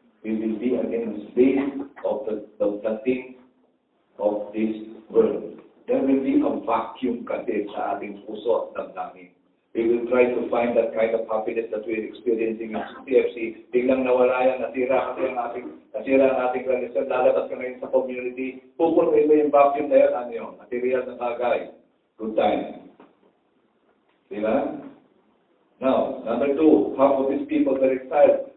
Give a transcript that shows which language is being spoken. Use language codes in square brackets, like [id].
[en] We will be again slave of the things of this world. There will be a vacuum [tl] kasi sa ating puso at damdamin. [en] We will try to find that kind of happiness that we're experiencing in CFC. [tl] Biglang nawala yan, nasira ang ating relasyon, lalabas ka ngayon sa community, pupunuin mo yung vacuum na yan, ano yun? Material na bagay. [en] Good time. [tl] Diba? [en] Now, number 2, half of these people are exiled.